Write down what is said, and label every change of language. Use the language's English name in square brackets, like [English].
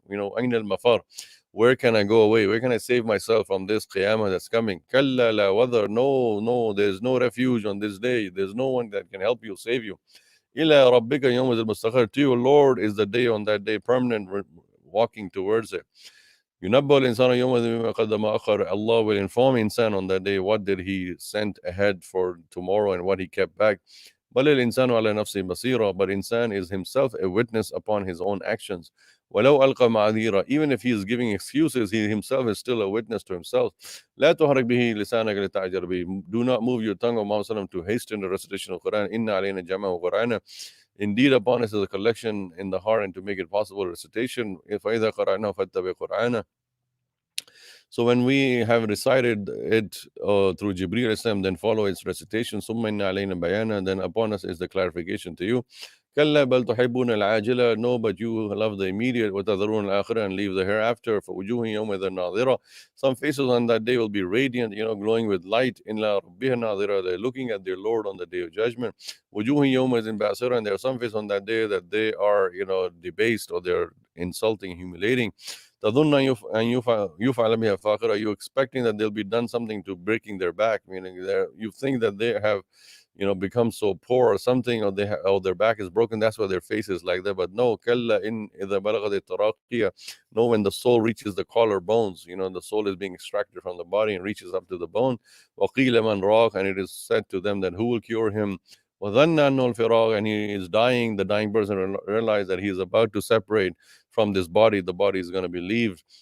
[Arabic] أين المفر? [English] Where can I go away? Where can I save myself from this qiyamah that's coming? [Arabic] كلا لا وذر. [English] No, there's no refuge on this day. There's no one that can help you, save you. [Arabic] إلى ربك يومئذ المستقر. [English] To your Lord is the day, on that day, permanent walking towards it. [Arabic] ينبأ الإنسان يومئذ بما قدم وأخر. [English] Allah will inform insan on that day what did he send ahead for tomorrow and what he kept back. [Arabic] بل الإنسان على نفسه بصيرة. [English] But insan is himself a witness upon his own actions. [Arabic] ولو ألقى معاذيره. [English] Even if he is giving excuses, he himself is still a witness to himself. [Arabic] لا تحرك به لسانك لتعجل به. [English] Do not move your tongue, O Muhammad, to hasten the recitation of Quran. [Arabic] إن علينا جمعه وقرآنه. [English] Indeed, upon us is a collection in the heart, and to make it possible recitation. [Arabic] فإذا قرأناه فاتبع قرآنه. [English] So when we have recited it through Jibreel Islam, then follow its recitation. [Arabic] ثم إن علينا بيانا. [English] Then upon us is the clarification to you. [Arabic] كلا بل تحبون العاجلة. [English] No, but you love the immediate. [Arabic] وتذرون الآخرة, [English] and leave the hereafter. [Arabic] فوجوه يومئذ ناظرة. [English] Some faces on that day will be radiant, glowing with light. [Arabic] إلى ربها ناظرة. [English] They're looking at their Lord on the day of judgment. [Arabic] وجوه يومئذ باسرة. [English] And there are some faces on that day that they are, debased, or they're insulting, humiliating. [Arabic] تظن أن يفعل بها فاقرة. [English] Are you expecting that they'll be done something to breaking their back? Meaning, you think that they have, become so poor or something, or their back is broken. That's why their face is like that. But no, [Arabic] كلا إن إذا بلغت التراقية. [English] No, when the soul reaches the collarbones, the soul is being extracted from the body and reaches up to the bone. [Arabic] وقيل من راق. [English] And it is said to them that who will cure him? [Arabic] وظن أنه الفراق. [English] And he is dying. The dying person realized that he is about to separate from this body. The body is going to be leaved.